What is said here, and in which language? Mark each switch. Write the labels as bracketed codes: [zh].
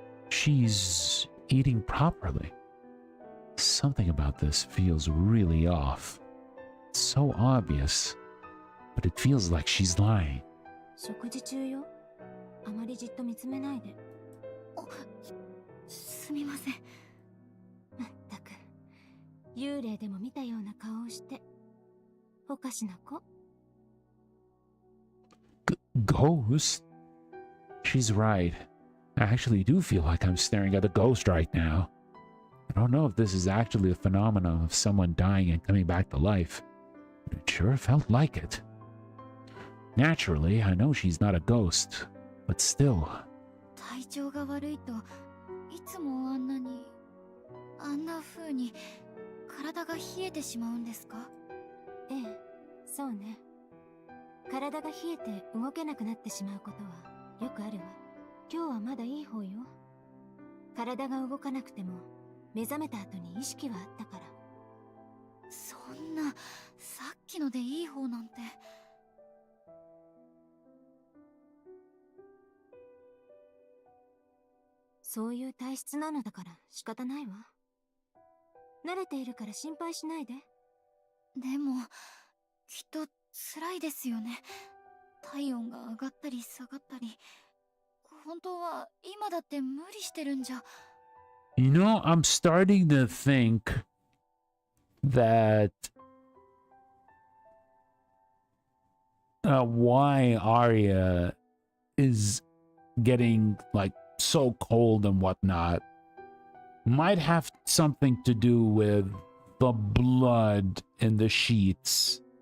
[en] She's eating properly. Something about this feels really off. It's so obvious, but it feels like she's lying. [ja] 食事中よ。あまりじっと見つめないで。すみません。まったく、幽霊でも見たような顔をして。おかしな子。 [en] Ghost? She's right. I actually do feel like I'm staring at a ghost right now. I don't know if this is actually a phenomenon of someone dying and coming back to life, but it sure felt like it. Naturally, I know she's not a ghost, but still. [ja] 体調が悪いといつもあんな風に体が冷えてしまうんですか？ええ、そうね。体が冷えて動けなくなってしまうことはよくあるわ。今日はまだいい方よ。体が動かなくても目覚めた後に意識はあったから。そんな、さっきのでいい方なんて。そういう体質なのだから仕方ないわ。慣れているから心配しないで。でも、きっと辛いですよね。体温が上がったり下がったり。本当は今だって無理してるんじゃ。 [en] You know, I'm starting to think that why Arya is getting like so cold and whatnot might have something to do with the blood in the sheets.